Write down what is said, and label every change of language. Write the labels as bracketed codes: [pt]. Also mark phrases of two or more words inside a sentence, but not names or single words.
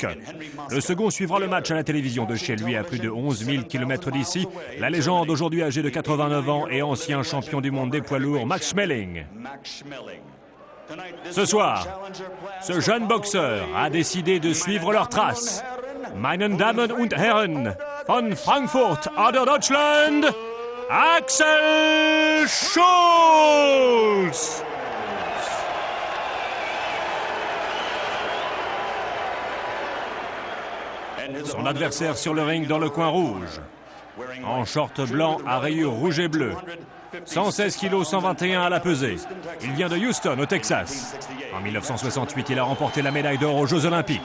[fr] Le second suivra le match à la télévision de chez lui à plus de 11 000 km d'ici. La légende aujourd'hui âgée de 89 ans et ancien champion du monde des poids lourds, Max Schmeling. Ce soir, ce jeune boxeur a décidé de suivre leurs traces. [de] Meine Damen und Herren, von Frankfurt oder Deutschland, Axel Schulz! [fr] Son adversaire sur le ring dans le coin rouge, en short blanc à rayures rouges et bleues, 116 kg 121 à la pesée. Il vient de Houston, au Texas. En 1968, il a remporté la médaille d'or aux Jeux Olympiques.